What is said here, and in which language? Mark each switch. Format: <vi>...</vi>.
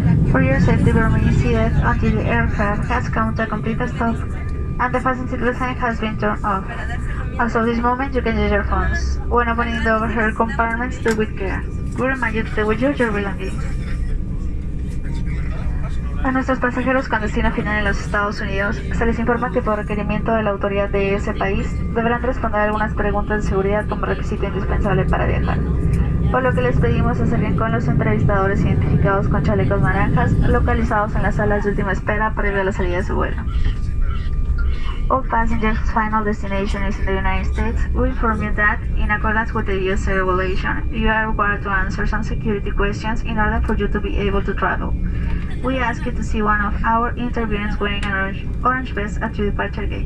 <en>For your safety, remain seated until the aircraft has come to a complete stop and the fasten seat sign has been turned off. As of this moment, you can use your phones. When opening the overhead compartments, do with care. We remind you to take with you your belongings.</en> <es>A nuestros pasajeros con destino final en los Estados Unidos, se les informa que por requerimiento de la autoridad de ese país, deberán responder algunas preguntas de seguridad como requisito indispensable para viajar. Por lo que les pedimos hacer bien con los entrevistadores identificados con chalecos naranjas, localizados en las salas de última espera previo a la salida de su vuelo.</es> <en>All passengers' final destination is in the United States. We inform you that, in accordance with the USA regulation, you are required to answer some security questions in order for you to be able to travel. We ask you to see one of our interviewers wearing an orange vest at your departure gate.</en>